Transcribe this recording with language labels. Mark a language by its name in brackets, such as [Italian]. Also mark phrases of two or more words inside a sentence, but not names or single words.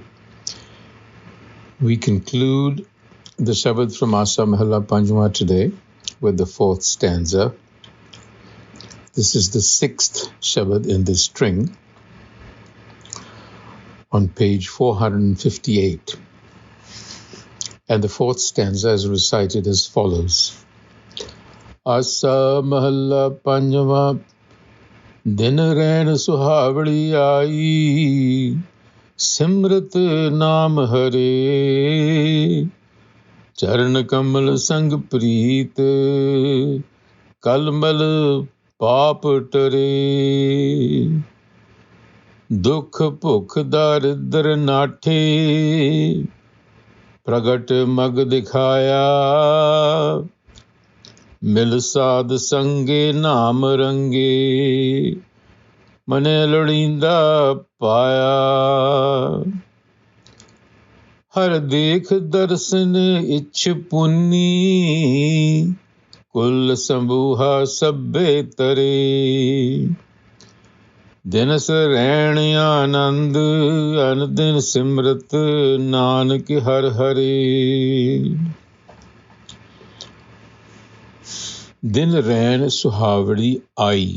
[English] We conclude the Shabad from Asa Mahalla Panjwa today with the fourth stanza. This is the sixth Shabad in this string on page 458. And the fourth stanza is recited as follows. [Punjabi] ਆਸਾ ਮਹਲਾ ਪੰਜਵਾ ਦਿਨੁ ਰੈਣਿ ਸੁਹਾਵੜੀ ਆਈ ਸਿਮਰਤ ਨਾਮੁ ਹਰੇ ਚਰਣ ਕਮਲ ਸੰਗਿ ਪ੍ਰੀਤਿ ਕਲਮਲ ਪਾਪ ਟਰੇ ਦੂਖ ਭੂਖ ਦਾਰਿਦ੍ਰ ਨਾਠੇ ਪ੍ਰਗਟੁ ਮਗੁ ਦਿਖਾਇਆ ਮਿਲਿ ਸਾਧ ਸੰਗੇ ਨਾਮਿ ਰੰਗੇ ਮਨਿ ਲੋੜਿੰਦਾ ਪਾਇਆ ਹਰਿ ਦੇਖਿ ਦਰਸਨੁ ਇਛ ਪੁੰਨੀ ਕੁਲ ਸੰਬੂਹਾ ਸਭਿ ਤਾਰੇ ਦਿਨਸੁ ਰੈਣਿ ਅਨੰਦ ਅਨਦਿਨੁ ਸਿਮਰਤ ਨਾਨਕ ਹਰਿ ਹਰੇ ਦਿਨ ਰੈਣਿ ਸੁਹਾਵੜੀ ਆਈ.